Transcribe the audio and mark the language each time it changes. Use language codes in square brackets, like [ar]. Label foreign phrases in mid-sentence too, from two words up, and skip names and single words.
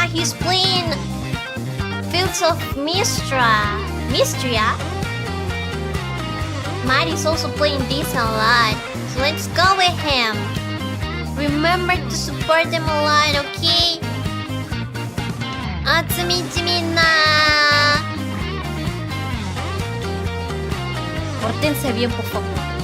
[en] He's playing Fields of Mistria. Mari's also playing this a lot. So let's go with him. Remember to support them a lot, okay? [ja] あつみちみんな [es] Pórtense bien, por favor.